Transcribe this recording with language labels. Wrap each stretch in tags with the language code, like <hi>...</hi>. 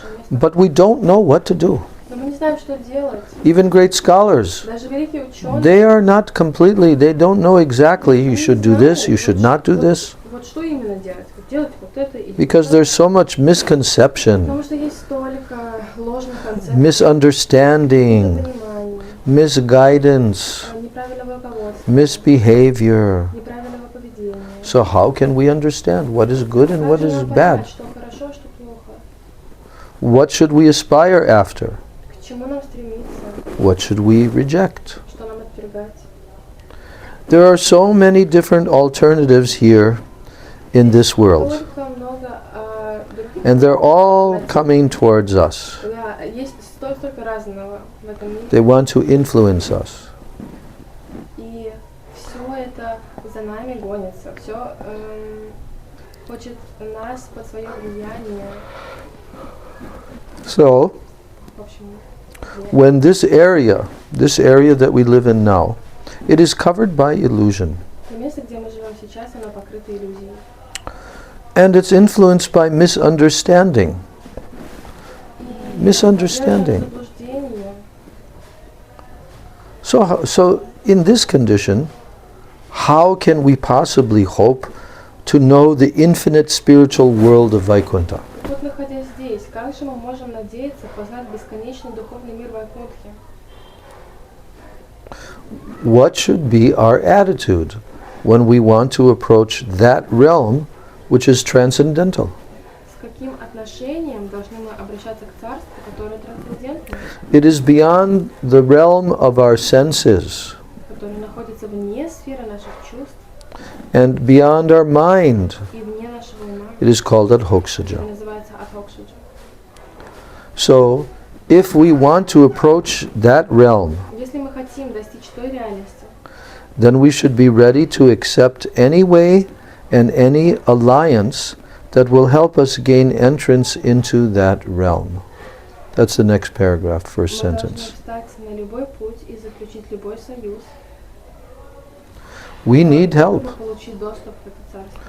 <en>But we don't know what to do.</en> <ru>не знаем, что делать.</ru> <en>Even great scholars,</en> <ru>Даже великие ученые.</ru> <en>they are not completely, they don't know exactly you should do this, you should not do this.</en> <ru>Вот что именно делать? Вот делать вот это и</ru> <en>Because there's so much misconception,</en> <ru>Потому что есть столько ложных концепций,</ru> <en>misunderstanding,</en> <ru>непониманий,</ru> <en>misguidance,</en> <ru>неправильного руководства,</ru> <en>misbehavior.</en> <ru>неправильного поведения.</ru> <en>So how can we understand what is good and what</en> <ru>Как же</ru> <en>is</en> <ru>нам</ru> <en>bad?</en> <ru>понять, что хорошо, что плохо?</ru> <en>What should we aspire after?</en> <ru>К чему нам стремиться?</ru> <en>What should we reject?</en> <ru>Что нам отвергать?</ru> <en>There are so many different alternatives here in this world,</en> <ru>Столько много других.</ru> <en>and they're all coming towards us.</en> <ru>Да, есть столько разного в этом мире.</ru> <en>They want to influence us.</en> <ru>И все это за нами гонится. Все хочет нас под свое влияние.</ru> <en>So,</en> <ru>В общем,</ru> <en>when this area that we live in now, it is covered by illusion,</en> <ru>то место, где мы живем сейчас, оно покрыто иллюзией.</ru> <en>and it's influenced by misunderstanding. Misunderstanding.</en> <ru>Заблуждение.</ru> <en>So in this condition, how can we possibly hope to know the infinite spiritual world of Vaikuntha?</en> <ru>Вот находясь здесь, как же мы можем надеяться познать бесконечный духовный мир Вайкунтхи?</ru> <en>What should be our attitude when we want to approach that realm which is transcendental?</en> <ru>С каким отношением должны мы обращаться к царству, которое трансцендентно,</ru> <en>It is beyond the realm of our senses</en> <ru>которое находится вне сферы наших чувств</ru> <en>and beyond our mind.</en> <ru>и вне нашего ума?</ru> <en>It is called</en> <ru>Это</ru> <en>Adhoksaja.</en> <ru>называется Адхокшаджа.</ru> <en>So, if we want to approach that realm,</en> <ru>Если мы хотим достичь той реальности,</ru> <en>then we should be ready to accept any way and any alliance that will help us gain entrance into that realm. That's the next paragraph, first</en> <ru>мы должны</ru> <en>sentence.</en> <ru>встать на любой путь и заключить любой союз,</ru> <en>We need help.</en> <ru>чтобы получить доступ в это царство.</ru>